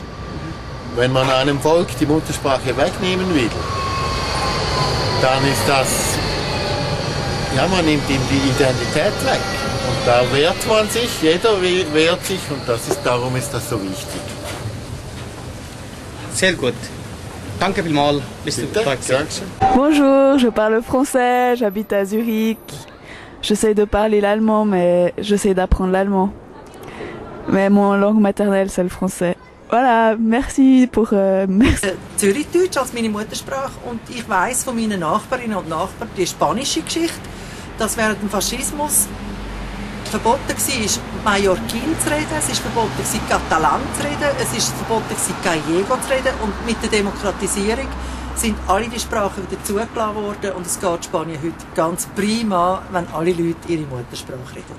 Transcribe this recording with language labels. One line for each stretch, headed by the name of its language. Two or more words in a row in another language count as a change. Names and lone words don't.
German: Wenn man einem Volk die Muttersprache wegnehmen will, dann ist das, ja, man nimmt ihm die Identität weg. Und da wehrt man sich, jeder wehrt sich und darum ist das so wichtig. Sehr gut. Danke vielmals.
French: Bonjour, je parle français, j'habite à Zurich. J'essaie de parler l'allemand, mais j'essaie d'apprendre l'allemand. Mais mon langue maternelle, c'est le français. Voilà, merci pour... merci.
German: Zürichdeutsch als meine Muttersprache und ich weiss von meinen Nachbarinnen und Nachbarn die spanische Geschichte, dass während dem Faschismus verboten war, Mallorquin zu reden, es ist verboten war, Katalan zu reden, es ist verboten war, Gallego zu reden und mit der Demokratisierung sind alle die Sprachen wieder zugelassen worden und es geht Spanien heute ganz prima, wenn alle Leute ihre Muttersprache reden.